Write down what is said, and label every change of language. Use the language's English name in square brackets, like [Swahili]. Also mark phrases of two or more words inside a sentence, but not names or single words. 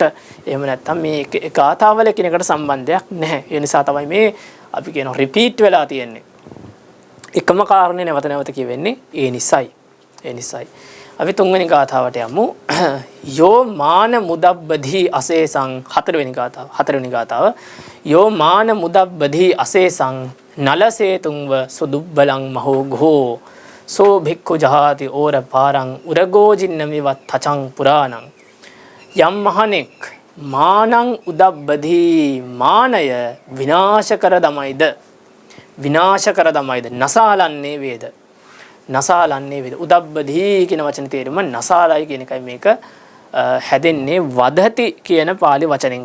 [Sinhala] එහෙම නැත්නම් මේ ගාථාවල එකිනෙකට සම්බන්ධයක් නැහැ. ඒ නිසා තමයි මේ අපි කියනවා රිපීට් වෙලා තියෙන්නේ. එකම කාරණේ නැවත නැවත කියවෙන්නේ ඒ නිසයි. ඒ නිසයි. අපි තුන්වෙනි ගාථාවට යමු. [Pali] යෝ මාන මුදබ්බධි අසේසං [Sinhala] හතරවෙනි ගාථාව. [Pali] යෝ මාන මුදබ්බධි අසේසං නලසේතුංව සුදුබ්බලං මහෝ ඝෝ සෝ භික්ඛු ජහාති ඕර පාරං උරගෝජින්නමිවත් තචං පුරාණං. [Sinhala] යම් මහණෙක් [Pali] මානං උදබ්බධි [Sinhala] මානය විනාශ කර දමයිද නසාලන්නේ වේද. නසාලන්නේ වේද. උදබ්බධි කියන වචනේ තේරුම නසාලයි කියන එකයි. මේක හැදෙන්නේ වදති කියන පාලි වචනෙන්.